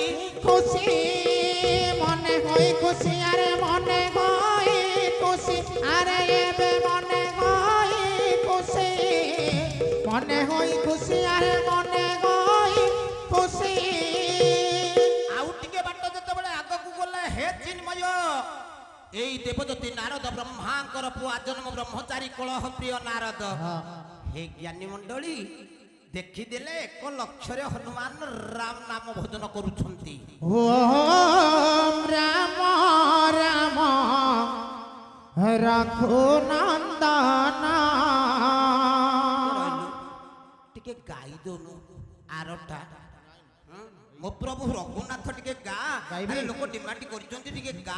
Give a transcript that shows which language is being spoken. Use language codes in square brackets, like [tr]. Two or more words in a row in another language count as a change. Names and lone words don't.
[or] ଖୁସି ଆରେ ମନେ ହୋଇ ଖୁସି ଆରେ ଏବେ ମନେ ହୋଇ ଖୁସି ଆରେ ମନେ ହୋଇ ଖୁସି ଆଉ ଟିକେ ବାଟ ଯେତେବେଳେ ଆଗକୁ ଗଲେ ହେ ଚିନ୍ମୟ ଏଇ ଦେବଜ୍ୟୋତି ନାରଦ ବ୍ରହ୍ମାଙ୍କର ପୁଆ ଜନ୍ମ ବ୍ରହ୍ମଚାରୀ କଳହ ପ୍ରିୟ ନାରଦ ହେ ଜ୍ଞାନୀ ମଣ୍ଡଳୀ ଦେଖିଦେଲେ 1 ଲକ୍ଷରେ ହନୁମାନ ରାମ ନାମ ଭଜନ କରୁଛନ୍ତି ଓମ୍ ରାମ ରାମ ରଘୁନନ୍ଦନ ଟିକେ ଗାଇ ଦଉନୁ ଆରଟା ମୋ ପ୍ରଭୁ ରଘୁନାଥ ଟିକେ ଗା ଲୋକ ଡିମାଣ୍ଡ କରିଛନ୍ତି ଟିକେ ଗା